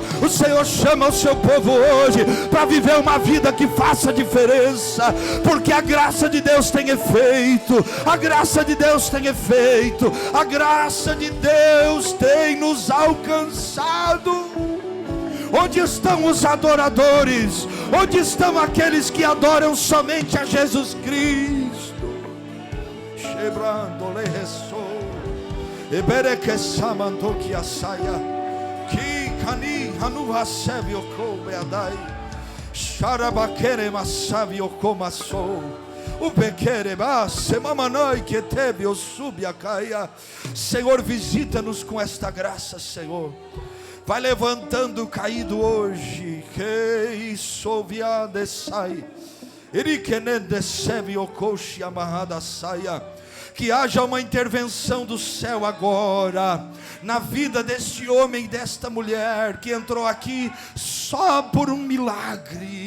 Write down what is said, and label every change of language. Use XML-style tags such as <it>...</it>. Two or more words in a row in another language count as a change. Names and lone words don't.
<pt>O Senhor chama o seu povo hoje para viver uma vida que faça diferença, porque a graça de Deus tem efeito. A graça de Deus tem efeito. A graça de Deus tem nos alcançado. Onde estão os adoradores? Onde estão aqueles que adoram somente a Jesus Cristo? Shebrando le resou, ebere que samanto que a saia. Kani hanu hasevi oko beadai, sharabakere masavi oko masou, o bekere base mamanoi que teve o subiacaia. Senhor, visita-nos com esta graça, Senhor. Vai levantando o caído hoje, que soviade sai, irikenende sevi okoshi amarrada saia. Que haja uma intervenção do céu agora na vida deste homem e desta mulher que entrou aqui só por um milagre.</pt>